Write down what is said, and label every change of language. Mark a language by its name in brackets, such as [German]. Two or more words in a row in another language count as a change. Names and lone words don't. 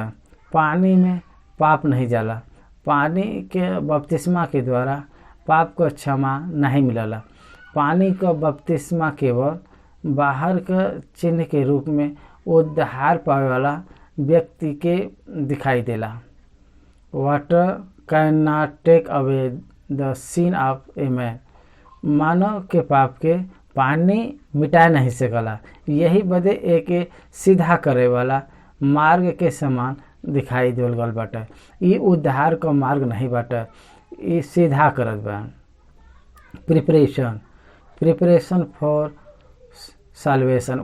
[Bhojpuri] पानी में पाप नहीं जाला। पानी के बपतिस्मा के द्वारा पाप को क्षमा नहीं मिलला। पानी का बपतिस्मा केवल बाहर का चिन्ह के रूप में उद्धार पावे वाला व्यक्ति के दिखाई देला। [English] Water cannot take away the sin of a man. [Bhojpuri] मानव के पाप के पानी मिटा नहीं सकला। यही बदे एक सीधा करे वाला मार्ग के समान दिखाई देवल गल बाटे। ई उद्धार का मार्ग नहीं बाटे, ई सीधा करत बा। [English] Preparation for salvation.